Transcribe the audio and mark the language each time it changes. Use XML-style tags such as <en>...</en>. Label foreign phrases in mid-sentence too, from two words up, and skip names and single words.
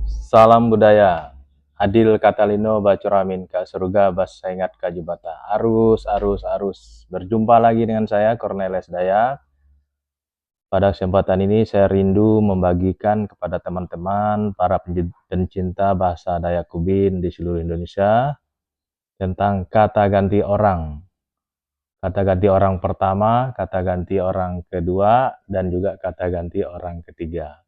<id>Salam budaya.</id> <knx>Adil Katalino Bacuramin Kak Surga Bas Saingat Kajibata. Arus.</knx> <id>Berjumpa lagi dengan saya Cornelis Dayak. Pada kesempatan ini saya rindu membagikan kepada teman-teman para pencinta bahasa Dayak Kubin di seluruh Indonesia tentang kata ganti orang. Kata ganti orang pertama, kata ganti orang kedua, dan juga kata ganti orang ketiga.</id>